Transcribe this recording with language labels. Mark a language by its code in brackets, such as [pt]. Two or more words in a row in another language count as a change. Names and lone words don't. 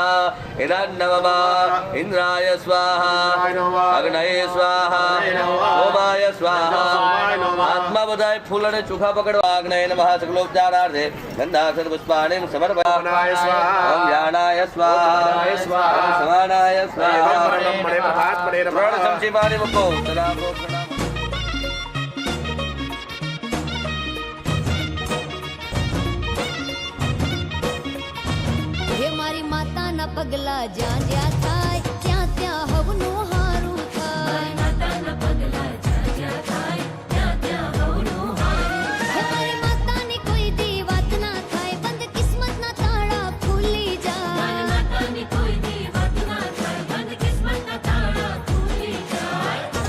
[sa] इदान्नवमा इंद्राय स्वाहा अग्नये स्वाहा ओमाय स्वाहा आत्मा [gu] બધાય ફૂલ અને ચોખા પકડવા [sa] અગ્નય નમઃ સકલોપચારાર્થે ગંધાક્ષર પુષ્પાણિ સમર્પયામિ ઓમ જ્ઞાનાય સ્વાહા ઓમ સમાનાય સ્વાહા [gu] ત્રણ ચમચી પાણી મૂકો સલામ હે મારી માતાના પગલા જ્યાં જ્યાં થાય ત્યાં ત્યાં હવનું હારું થાય માતાના પગલા જ્યાં જ્યાં થાય ત્યાં ત્યાં હવનું હારું હે મારી માતાની કોઈ દી વાત ના થાય બંધ કિસ્મતના તાળા ખુલી જાય માતાની કોઈ દી વાત ના થાય બંધ કિસ્મતના તાળા ખુલી જાય